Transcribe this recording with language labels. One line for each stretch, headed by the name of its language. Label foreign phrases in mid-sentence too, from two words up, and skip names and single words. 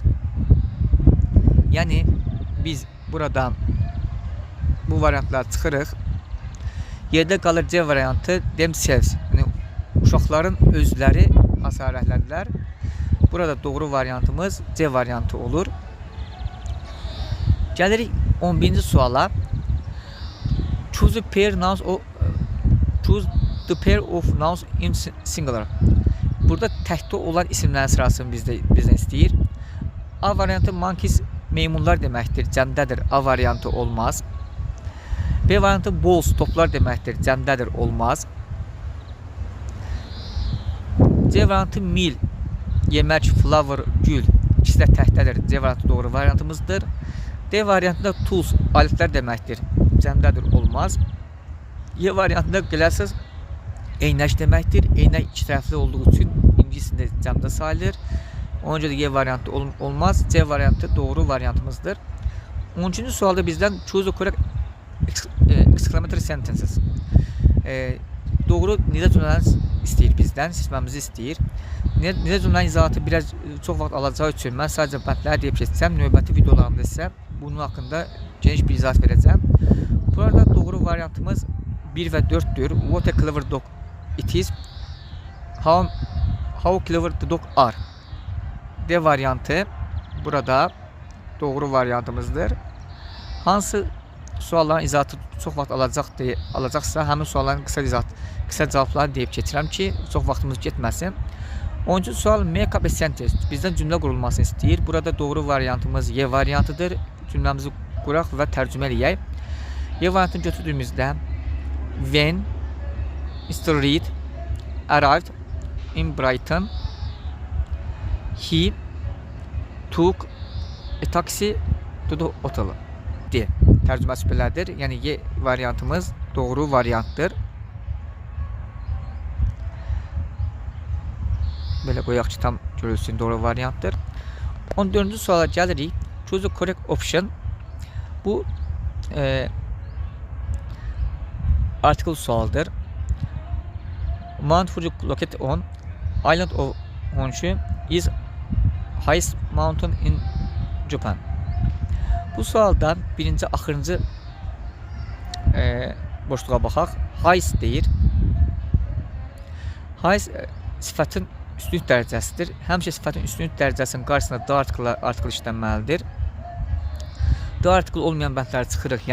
Azerbaijani: Yəni biz burada bu variantları çıxırıq. Yerdə qalır C variantı themselves. Yəni uşaqların özləri hasar rəhlədilər. Burada doğru variantımız C variantı olur. Gəlirik 11-ci suala.
English: Choose the pair of nouns in singular.
Azerbaijani: Burada təkdə olan isimlərin sırasını bizdən istəyir. A variantı monkeys, meymunlar deməkdir, cəmdədir. A variantı olmaz. B variantı balls, toplar deməkdir, cəmdədir, olmaz. C variantı meal, yemək, flower, gül, ikisi də təkdədir. C variantı doğru variantımızdır. D variantında tools, alətlər deməkdir, cəmdədir, olmaz. Y variantında glasses, eynək deməkdir. Eynək iki tərəfli olduğu üçün ingiliscəsində cəmdə sayılır. Ona görə də Y variantı olmaz. C variantı doğru variantımızdır. 13-cü sualda bizdən
English: choose the correct exclamatory sentences.
Azerbaijani: Doğru nidə cümlələri istəyir bizdən, seçməmizi istəyir. Nidə cümlənin izahatı biraz çox vaxt alacağı üçün mən sadəcə bəndləri deyib keçsəm, növbəti videolarımda isə bunun haqqında geniş bir izahat verəcəm. Burada doğru variantımız 1 və 4'dür.
English: What a clever dog it is. How clever the dog are.
Azerbaijani: D variantı burada doğru variantımızdır. Hansı sualların izahatı çox vaxt alacaqsa, həmin sualların qısa cavablarını deyib keçirəm ki, çox vaxtımız getməsin. 10-cu sual
English: make up a sentence.
Azerbaijani: Bizdən cümlə qurulmasını istəyir. Burada doğru variantımız Y variantıdır. Cümləmizi quraq və tərcümə eləyək. Y variantını götürdüyümüzdə
English: when Mr. Reed arrived in Brighton, he took a taxi to the hotel.
Azerbaijani: D. Tərcüməsi belədir. Yəni Y variantımız doğru variantdır. Belə qoyaq ki, tam görülsün, doğru variantdır. 14-cü suala gəlirik.
English: Choose the correct option.
Azerbaijani: Bu article sualdır.
English: Mount Fuji located on island of Honshu is highest mountain in Japan.
Azerbaijani: Bu sualda birinci, axırıncı boşluğa baxaq. Highest deyir. Highest sifətin üstünlük dərəcəsidir. Həmişə sifətin üstünlük dərəcəsinin qarşısında da article işlənməlidir. Da article olmayan bəndləri çıxırıq.